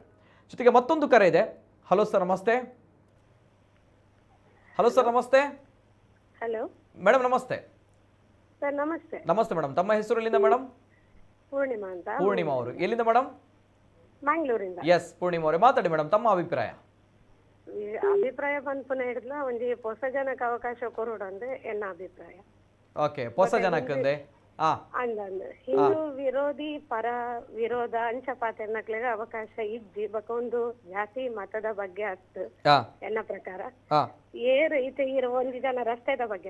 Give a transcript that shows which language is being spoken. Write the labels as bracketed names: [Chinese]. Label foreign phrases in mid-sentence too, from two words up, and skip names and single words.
[Kannada] ಜೊತೆಗೆ ಮತ್ತೊಂದು ಕರೆ ಇದೆ. [English] hello sir [Kannada] ನಮಸ್ತೆ. [English] hello sir [Kannada] ನಮಸ್ತೆ. ಹಲೋ ಮೇಡಮ್ ನಮಸ್ತೆ. ಸರ್ ನಮಸ್ತೆ. ನಮಸ್ತೆ ಮೇಡಮ್, ತಮ್ಮ ಹೆಸರು ಎಲ್ಲಿಂದ ಮೇಡಮ್? ಪೂರ್ಣಿಮಾ ಅಂತ. ಪೂರ್ಣಿಮಾ ಅವರು ಎಲ್ಲಿಂದ ಮೇಡಮ್? ಮಂಗಳೂರಿಂದ. ಎಸ್ ಪೂರ್ಣಿಮಾ ಅವರೇ ಮಾತಾಡಿ ಮೇಡಮ್, ತಮ್ಮ ಅಭಿಪ್ರಾಯ. [Tulu] ಅಭಿಪ್ರಾಯ ಬಂದ್ಪುನ ಹಿಡಿದ್ಲ ಒಂಜಿ ಹೊಸ ಜನಕ್ಕೆ ಅವಕಾಶ ಕೊರೋಡಂದೆ ಎನ್ನ ಅಭಿಪ್ರಾಯ. ಓಕೆ, ಹೊಸ ಜನಕ್ಕಂದೆ ಅಂದಂದು ಹಿಂದೂ ವಿರೋಧಿ ಪರ ವಿರೋಧ ಅಂಚಪಾತೆರ್ನಕ್ಲೆಗ ಅವಕಾಶ ಇಜ್ಜಿ ಬಕೊಂದು ಜಾತಿ ಮತದ ಬಗ್ಗೆ ಅತ್ತು ಎನ್ನ ಪ್ರಕಾರ ಏರು ಈತ ಇರೋ ಒಂಜಿ ಜನ ರಸ್ತೆದ ಬಗ್ಗೆ